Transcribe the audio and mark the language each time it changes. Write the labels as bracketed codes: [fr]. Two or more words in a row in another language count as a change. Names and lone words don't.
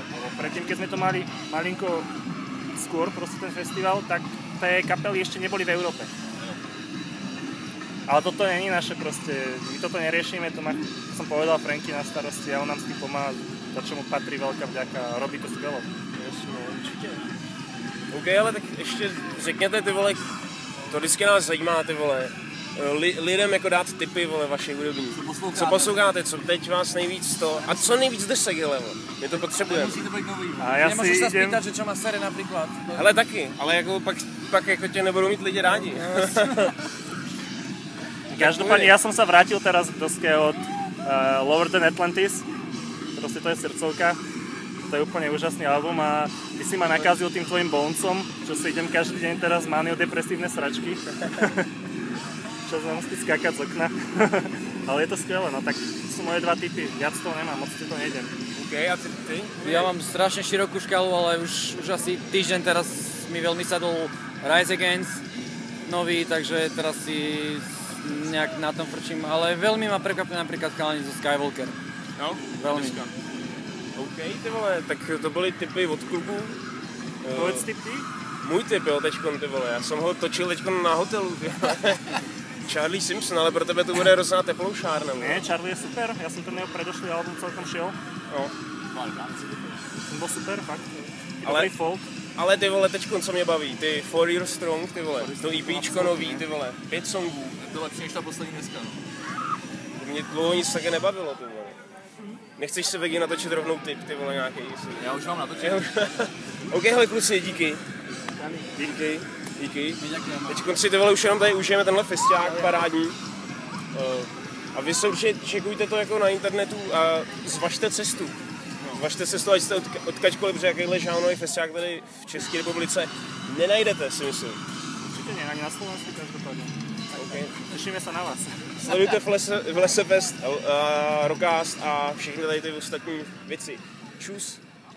[sk] Predtým, keď sme to mali malinko skôr, proste ten festival, tak tie kapely ešte neboli v Európe. Ale toto nie je naše proste, my toto neriešime, to som povedal Franky na starosti a on nám s tým pomáha, za čo mu patrí veľká vďaka, robí to skvělo. [cs] Jasně, určitě. OK, ale tak ještě řekněte ty vole, to vždycky nás zajímá ty vole, lidem jako dát tipy, vole, vašich hudební. Co posloucháte, co teď vás nejvíc to, a co nejvíc desek, hele, my to potřebujeme. A já [sk] Nemôžeš si sa idem... spýtať, že čo má sere napríklad. [cs] Ale taky, ale jako pak jako tě nebudou mít lidi rádi. [sk] Každopádne ja som sa vrátil teraz k doske od Lower Than Atlantis, proste to je srdcovka, to je úplne úžasný album a ty si ma nakazil tým tvojim Bonesom, čo si idem každý deň teraz maniodepresívne sračky. Čo sa musí skákať z okna. Ale je to skvelé, no tak to sú moje dva tipy, viac toho nemám, moc si to nejdem. OK, a ty? Ja mám strašne širokú škálu, ale už asi týždeň teraz mi veľmi sadol Rise Against nový, takže teraz si nejak na tom frčím, ale veľmi ma prekvapuje napríklad chalani zo Skywalker. No, veľmi. OK, [cs] ty vole, tak to byly tipy od klubů. [sk] Povedz tip ty? [cs] Můj tip, jo, teďkon, ty vole, já jsem ho točil teďkon na hotelu, ty vole. Charlie Simpson, ale pro tebe to bude hrozná teploušárna. [sk] Nie, Charlie je super, ja som ten jeho predošlý album celkom šiel. No. Ten bol super, fakt. [cs] Ale- Dobrý folk. Ale ty vole, teďkon, co mě baví, ty 4 Years Strong, ty vole, to EPčko nový, ty vole, 5 songů. Je to lepší než ta poslední dneska, no. Mě dlouho nic také nebavilo, ty vole. Nechceš se Vegi natočit rovnou tip, ty vole, nějaký? Já už mám natočit. OK, hele kluci, díky. Díky. Teďkon si ty vole už jenom tady užijeme tenhle festiák parádní. A vy se určitě čekujte to jako na internetu a zvažte cestu. Zvažte cestu, ať jste odkaďkoliv, protože jakýhle žánrový festiák tady v České republice nenajdete, si myslím. [sk] Určite nie, ani na Slovensku každopádne. Okay. Tešíme sa na vás. [cs] Sledujte v Lese Fest, Rockcast a všechny tady ty ostatní věci. Čus.